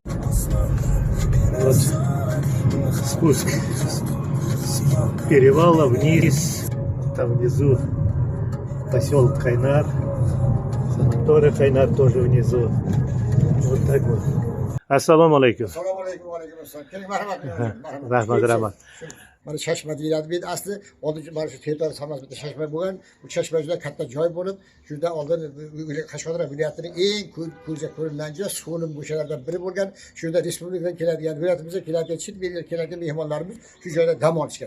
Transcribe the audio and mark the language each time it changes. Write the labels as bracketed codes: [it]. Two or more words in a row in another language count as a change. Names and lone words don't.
[ru] Вот спуск с перевала вниз, там внизу поселок Кайнар, санаторий Кайнар тоже внизу. Вот так вот. [ar] السلام عليكم. [uz] Assalomu alaykum, va alaykum assalom. Keling, marhamat. Rahmat, rahmat. Mana Chashma deyiladi. Bu asli oldin mana shu tepada Samarqand bitta Chashma bo'lgan. Bu Chashma juda katta joy bo'lib, shunda oldin Qashqadaryo viloyatining eng ko'zga ko'ringan joy suvning bo'shalardan biri bo'lgan. Shunda respublikadan keladigan, viloyatimizga keladigan, chet eldan keladigan mehmonlarimiz shu joyda dam olishgan.